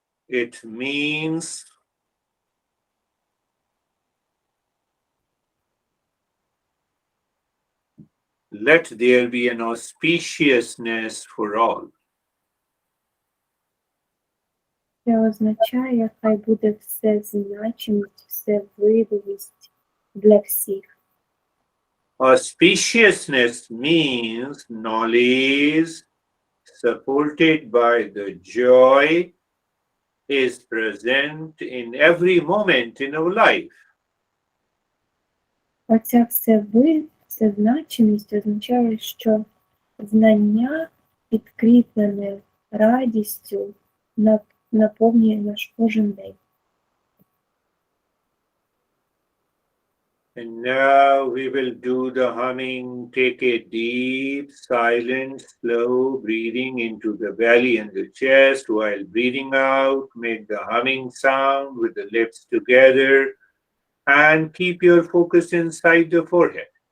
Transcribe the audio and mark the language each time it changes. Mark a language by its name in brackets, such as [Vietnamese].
[English] It means let there be an auspiciousness for all. [Ukrainian] Це означає, хай буде все значимість, все видимість для всіх. [English] Auspiciousness means knowledge supported by the joy is present in every moment in our life. [Ukrainian] Оця все значимість означає, що знання, підкріплене радістю, наповнює наш кожен день. [English] And now we will do the humming. Take a deep, silent, slow breathing into the belly and the chest while breathing out. Make the humming sound with the lips together and keep your focus inside the forehead.